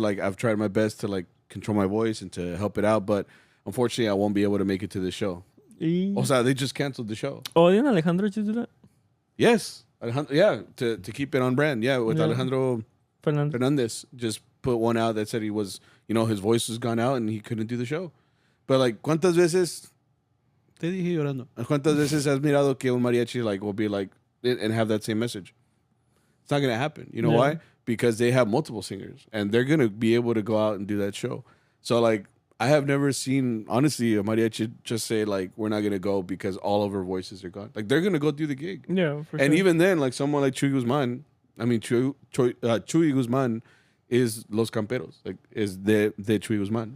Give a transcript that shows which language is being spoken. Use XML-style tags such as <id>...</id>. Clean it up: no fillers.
<en>Like, I've tried my best to like control my voice and to help it out, but unfortunately, I won't be able to make it to the show.</en> <es>O sea,</es> <en>they just canceled the show. Oh, didn't Alejandro just do that? Yes. Yeah, to keep it on brand. Yeah, with Alejandro Fernandez just put one out that said he was, his voice was gone out and he couldn't do the show. But like,</en> <es>¿cuántas veces te dije llorando? ¿Cuántas veces has mirado que un mariachi</es> <en>like will be like and have that same message? It's not gonna happen. You know why? Because they have multiple singers, and they're gonna be able to go out and do that show. So like, I have never seen honestly a mariachi just say like we're not gonna go because all of our voices are gone. Like they're gonna go do the gig. Yeah, for and sure. even then, like someone like Chuy Guzman, I mean Chuy Guzman is Los Camperos, like is the Chuy Guzman.</en>